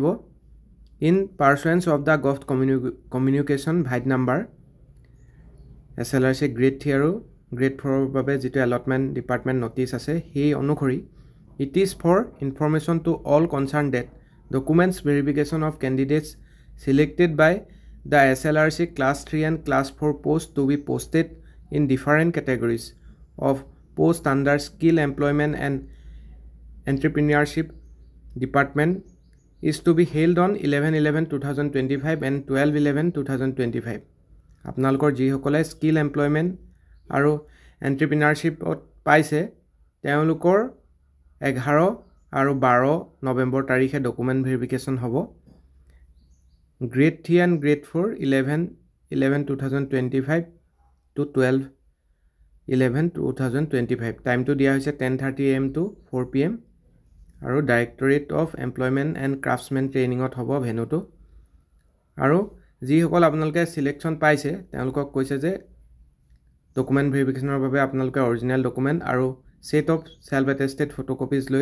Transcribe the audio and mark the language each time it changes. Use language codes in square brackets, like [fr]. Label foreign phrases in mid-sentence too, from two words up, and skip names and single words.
[en] in pursuance of the govt communication vide number SLRC grade 3 [as] আৰু গ্ৰেড 4 ৰ বাবে যিটো [en] allotment department notice [as] আছে সেই [en] অনুসৰি it is for information to all concern that documents verification of candidates selected by the SLRC class 3 and class 4 post to be posted in different categories of post under skill employment and entrepreneurship department is to be held on 11/11/2025 and 12/11/2025 [as] আপোনালোকৰ যিসকলে স্কিল এমপ্লয়মেণ্ট আৰু এণ্ট্ৰপ্ৰিনাৰশ্বিপত পাইছে তেওঁলোকৰ 11 আৰু 12 নৱেম্বৰ তাৰিখে ডকুমেণ্ট ভেৰিফিকেশ্যন হ'ব [en] Grade 3 and Grade 4 11/11/2025 to [as] 12/11/2025 [en] time to [as] দিয়া হৈছে [en] 10:30 AM to 4 PM [as] আৰু ডাইৰেক্টৰেট অফ এমপ্লয়মেণ্ট এণ্ড ক্ৰাফ্টছমেন ট্ৰেইনিঙত হ'ব ভেনুটো আৰু যিসকল আপোনালোকে সিলেকশ্যন পাইছে তেওঁলোকক কৈছে যে ডকুমেণ্ট ভেৰিফিকেশ্যনৰ বাবে আপোনালোকে [en] original document [as] আৰু [en] set of self attested photocopies [as] লৈ